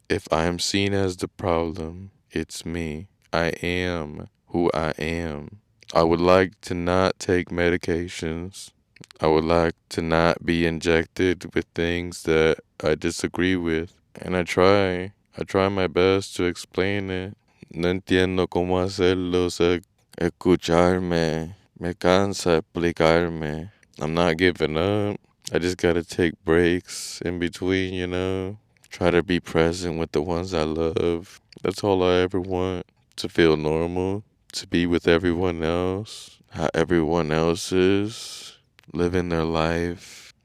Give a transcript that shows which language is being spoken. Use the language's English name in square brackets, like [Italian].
[English] If I am seen as the problem, it's me. I am who I am. I would like to not take medications. I would like to not be injected with things that I disagree with. And I try my best to explain it. [Spanish] No entiendo cómo hacerlo, sé escucharme. Me cansa explicarme. [English] I'm not giving up. I just gotta take breaks in between, Try to be present with the ones I love. That's all I ever want. To feel normal. To be with everyone else. How everyone else is. Living their life.